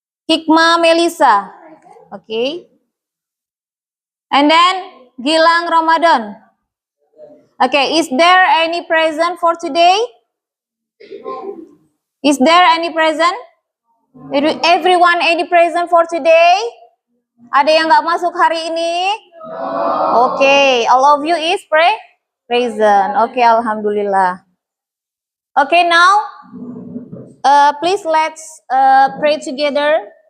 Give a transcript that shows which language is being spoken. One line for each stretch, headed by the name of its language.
English: Hikmah Melisa. Okay. And then Gilang Ramadan. Okay, is there any present for today? Is there any present? Everyone any present for today?
Indonesian: Ada yang nggak masuk hari ini?
English: Okay, all of you is present. Okay, alhamdulillah. Okay, now please let's pray together.